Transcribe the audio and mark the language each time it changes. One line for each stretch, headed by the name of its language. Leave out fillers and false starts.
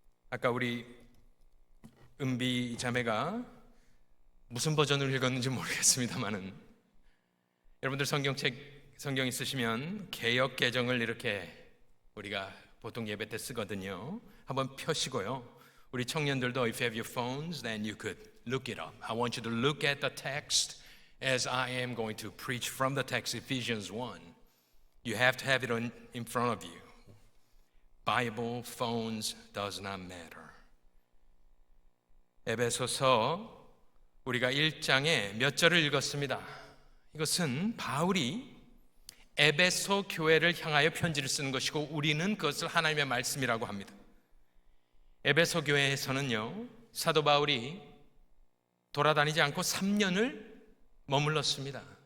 Korean: 아까 우리 은비 자매가 무슨 버전을 읽었는지 모르겠습니다만은, 여러분들 성경 있으시면 개역 개정을 이렇게 우리가 보통 예배 때 쓰거든요. 한번 펴시고요. 우리 청년들도
English: if you have your phones, then you could look it up. I want you to look at the text as I am going to preach from the text, Ephesians 1. You have to have it in front of you. Bible, phones, does not matter.
Korean: 에베소서 우리가 1장에 몇 절을 읽었습니다. 이것은 바울이 에베소 교회를 향하여 편지를 쓰는 것이고 우리는 그것을 하나님의 말씀이라고 합니다. 에베소 교회에서는요, 사도 바울이 돌아다니지 않고 3년을 머물렀습니다.